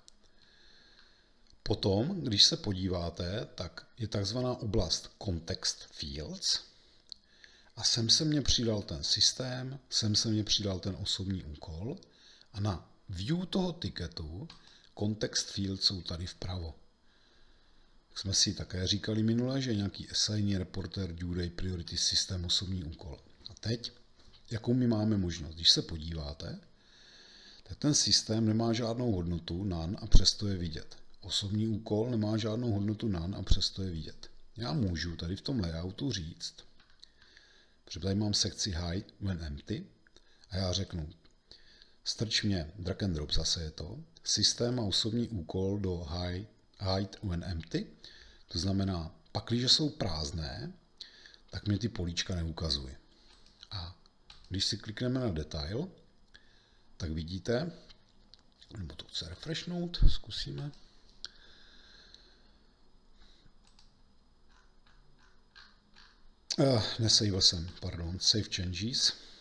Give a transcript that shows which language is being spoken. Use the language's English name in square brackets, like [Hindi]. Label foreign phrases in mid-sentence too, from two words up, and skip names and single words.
[Czech] Potom, když se podíváte, tak je takzvaná oblast [English] Context Fields [Czech] a sem se mně přidal ten systém, sem se mně přidal ten osobní úkol a na view toho tiketu [English] Context Fields [Czech] jsou tady vpravo. Tak jsme si také říkali minule, že nějaký [English] assign, reporter, due date, priority, [Czech] systém, osobní úkol. A teď, jakou my máme možnost? Když se podíváte, tak ten systém nemá žádnou hodnotu none a přesto je vidět. Osobní úkol nemá žádnou hodnotu none a přesto je vidět. Já můžu tady v tom layoutu říct, protože tady mám sekci [English] hide when empty [Czech] a já řeknu, strč mě [English] drag and drop, [Czech] zase je to, systém a osobní úkol do [English] hide when empty, [Czech] to znamená, pakliže jsou prázdné, tak mě ty políčka neukazuje. A když si klikneme na detail, tak vidíte, nebo to chce refreshnout, zkusíme. Nesavil jsem, pardon, [English] save changes.